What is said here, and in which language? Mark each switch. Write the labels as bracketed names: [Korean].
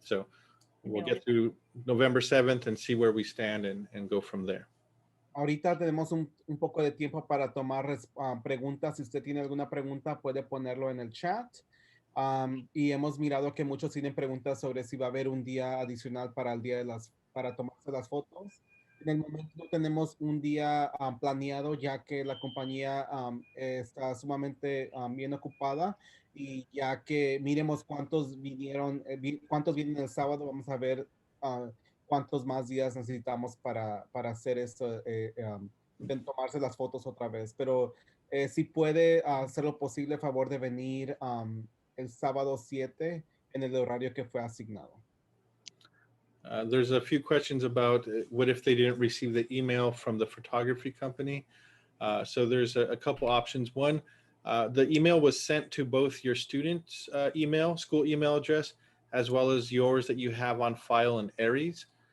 [English] So we'll get through November 7th and see where we stand and go from there. [Spanish] Ahorita tenemos un poco de tiempo para tomar preguntas. Si usted tiene alguna pregunta, puede ponerlo en el chat. Y hemos mirado que muchos tienen preguntas sobre si va a haber un día adicional para el día para tomarse las fotos. En el momento no tenemos un día planeado, ya que la compañía está sumamente bien ocupada, y ya que miremos cuántos vienen el sábado, vamos a ver cuántos más días necesitamos para hacer esto, tomarse las fotos otra vez. Pero si puede hacer lo posible, a favor de venir el sábado 7 en el horario que fue asignado. [English] There's a few questions about what if they didn't receive the email from the photography company. So there's a couple options. One, the email was sent to both your student's school email address, as well as yours that you have on file in Aries.